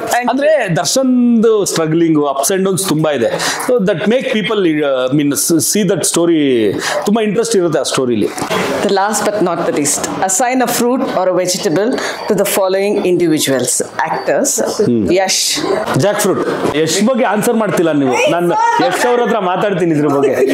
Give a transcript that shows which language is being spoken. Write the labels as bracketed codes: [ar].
[kn] ಅಂದ್ರೆ ದರ್ಶನ್ದು struggling ups and downs ತುಂಬಾ ಇದೆ. [en] so that make people mean see that story, [kn] ತುಂಬಾ ಇಂಟ್ರೆಸ್ಟ್ ಇರುತ್ತೆ ಆ ಸ್ಟೋರಿಲಿ. [en] The last but not the least, assign a fruit or a vegetable to the following individuals. Actors, Yash. [kn] Jack fruit. Yash ಬಗ್ಗೆ answer ಮಾಡ್ತಿಲ್ಲ ನೀವು. ನಾನು ಯಶ್ ಅವ್ರ ಹತ್ರ ಮಾತಾಡ್ತೀನಿ ಇದ್ರ ಬಗ್ಗೆ.